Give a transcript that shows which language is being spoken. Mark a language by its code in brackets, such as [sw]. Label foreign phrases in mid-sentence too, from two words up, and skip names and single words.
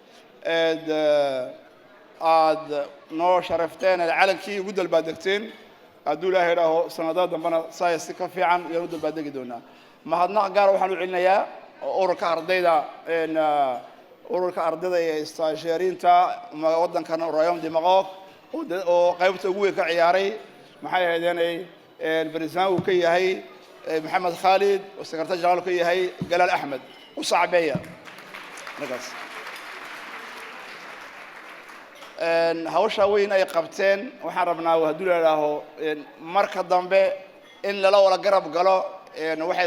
[so] aad noo sharafteen calankii ugu dalbaadegteen hadduu ilaahay idhaaho sanadaha dambena saa si ka fiican ayaan u dalbaadegi doonaa mahadnaq gaar waxaan u celinayaa ururka ardayda ee stagiairiinta waddankan [fr] royaume du Maroc [so] oo qaybta ugu weyn ka ciyaaray maxay ahaydeen president uu ka yahay maxamed Khalid oo [en] secretary general [so] ka yahay Galal Ahmed u saabeeya markaas hawsha weyn ay qabteen waxaan rabnaa hadduu ilaaho marka dambe in lala wada garab galo waxay